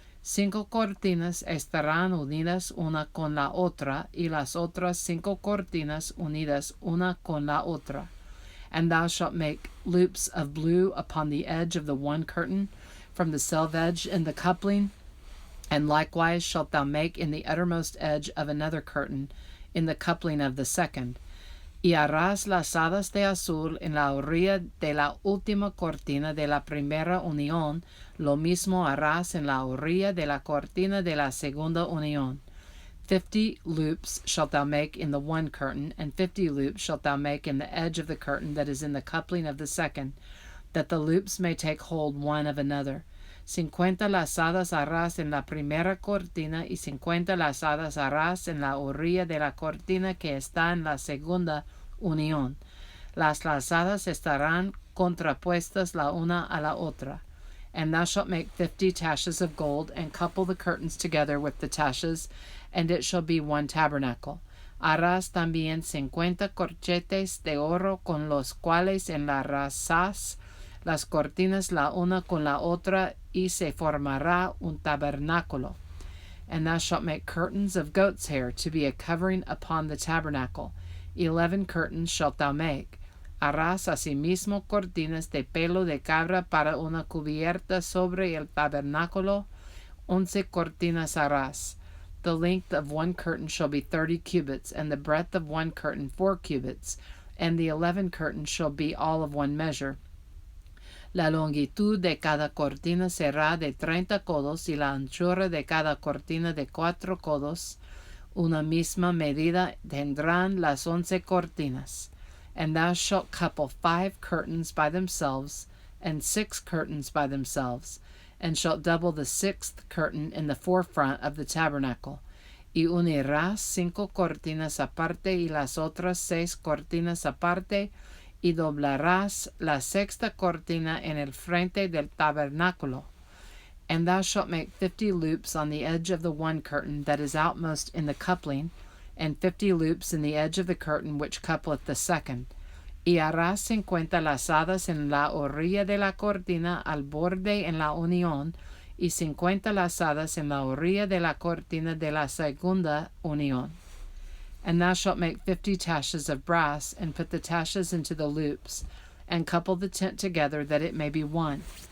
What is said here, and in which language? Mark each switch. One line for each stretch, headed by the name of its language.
Spanish: 5 cortinas estarán unidas una con la otra, y las otras 5 cortinas unidas una con la otra.
English: And thou shalt make loops of blue upon the edge of the one curtain, from the selvedge in the coupling, and likewise shalt thou make in the uttermost edge of another curtain, in the coupling of the second.
Spanish: Y harás lazadas de azul en la orilla de la última cortina de la primera unión, lo mismo harás en la orilla de la cortina de la segunda unión.
English: 50 loops shalt thou make in the one curtain, and 50 loops shalt thou make in the edge of the curtain that is in the coupling of the second, that the loops may take hold one of another.
Spanish: 50 lazadas harás en la primera cortina, y 50 lazadas harás en la orilla de la cortina que está en la segunda unión. Las lazadas estarán contrapuestas la una a la otra.
English: And thou shalt make 50 taches of gold, and couple the curtains together with the taches, and it shall be one tabernacle.
Spanish: Harás también 50 corchetes de oro, con los cuales enlazarás las cortinas la una con la otra, y se formará un tabernáculo.
English: And thou shalt make curtains of goat's hair to be a covering upon the tabernacle. 11 curtains shalt thou make.
Spanish: Harás asimismo cortinas de pelo de cabra para una cubierta sobre el tabernáculo. 11 cortinas harás.
English: The length of one curtain shall be 30 cubits, and the breadth of one curtain 4 cubits, and the 11 curtains shall be all of one measure.
Spanish: La longitud de cada cortina será de 30 codos, y la anchura de cada cortina de 4 codos. Una misma medida tendrán las 11 cortinas.
English: And thou shalt couple 5 curtains by themselves, and 6 curtains by themselves, and shalt double the 6th curtain in the forefront of the tabernacle.
Spanish: Y unirás 5 cortinas aparte y las otras 6 cortinas aparte, y doblarás la 6ª cortina en el frente del tabernáculo.
English: And thou shalt make 50 loops on the edge of the one curtain that is outmost in the coupling, and 50 loops in the edge of the curtain which coupleth the second.
Spanish: Y harás 50 lazadas en la orilla de la cortina al borde en la unión, y 50 lazadas en la orilla de la cortina de la segunda unión.
English: And thou shalt make 50 taches of brass, and put the taches into the loops, and couple the tent together that it may be one.